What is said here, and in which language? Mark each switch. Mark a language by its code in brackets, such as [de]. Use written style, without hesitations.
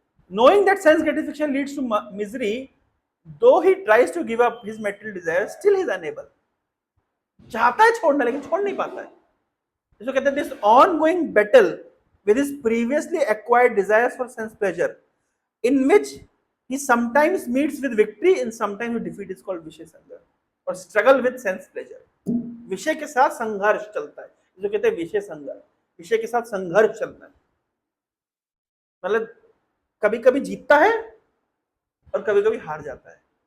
[en] Knowing that sense gratification leads to misery, though he tries to give up his material desires, still he is unable. [hi] चाहता है छोड़ना लेकिन छोड़ नहीं पाता है। इसको कहते हैं [en] this ongoing battle with his previously acquired desires for sense pleasure, in which he sometimes meets with victory and sometimes with defeat, is called विषय संघर्ष, और struggle with sense pleasure। [hi] विषय के साथ संघर्ष चलता है, जो कहते हैं विषय संघर्ष। विषय के साथ संघर्ष चलता है, मतलब कभी कभी जीतता है और कभी कभी हार जाता है।